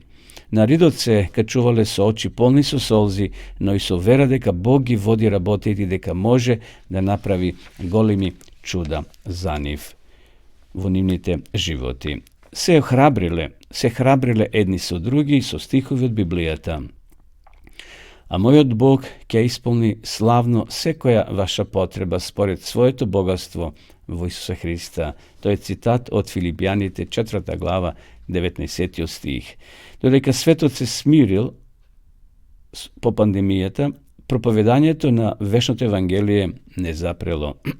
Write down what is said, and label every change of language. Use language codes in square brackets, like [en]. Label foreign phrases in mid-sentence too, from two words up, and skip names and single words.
[mk] На ридот се качувале со очи полни со солзи, но и со вера дека Бог ги води работите и дека може да направи големи чуда за нив во нивните животи. Се храбриле едни со други со стихови од Библијата. a mojot Bog ќе исполни славно секоја ваша потреба според своето богатство во Исуса Христа. Тој е цитат од Филипјаните 4 глава 19 стих. Додека светот се смирил по пандемијата, проповедањето на вечното Евангелие не запрело.